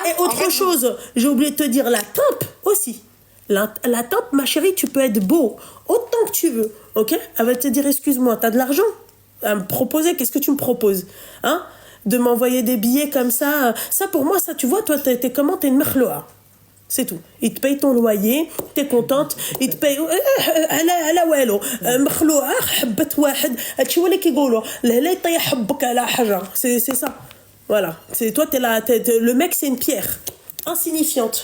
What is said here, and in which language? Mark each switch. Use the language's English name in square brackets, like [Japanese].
[French] Et autre chose, j'ai oublié de te dire, la tempe aussi. La tempe, ma chérie, tu peux être beau autant que tu veux, ok? Elle va te dire, excuse-moi, t'as de l'argent à me proposer, qu'est-ce que tu me proposes, hein? De m'envoyer des billets comme ça, ça pour moi, ça, tu vois, toi, t'es comment? T'es une merloa. C'est tout. Il te paye ton loyer, t'es contente, il te paye... [Arabic] على والو مخلوعة حبة واحد هادشي هو اللي كيقولوا لا يطيح حبك على حجر. [French] C'est ça. Voilà. C'est toi, le mec, c'est une pierre insignifiante.